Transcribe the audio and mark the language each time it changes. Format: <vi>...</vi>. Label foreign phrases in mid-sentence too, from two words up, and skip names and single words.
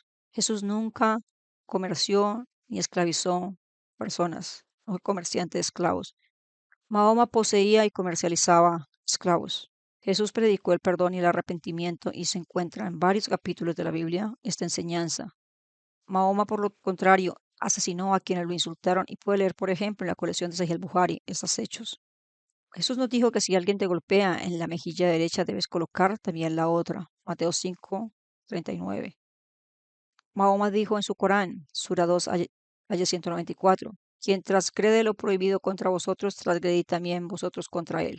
<es>Jesús nunca comerció ni esclavizó personas, no fue comerciante de esclavos. Mahoma poseía y comercializaba esclavos. Jesús predicó el perdón y el arrepentimiento y se encuentra en varios capítulos de la Biblia esta enseñanza. Mahoma, por lo contrario, asesinó a quienes lo insultaron y puede leer, por ejemplo, en la colección de Sahih al-Bukhari estos hechos. Jesús nos dijo que si alguien te golpea en la mejilla derecha debes colocar también la otra. Mateo 5, 39. Mahoma dijo en su Corán, Sura 2, aya 194, quien transgrede lo prohibido contra vosotros, transgredid también vosotros contra él.</es>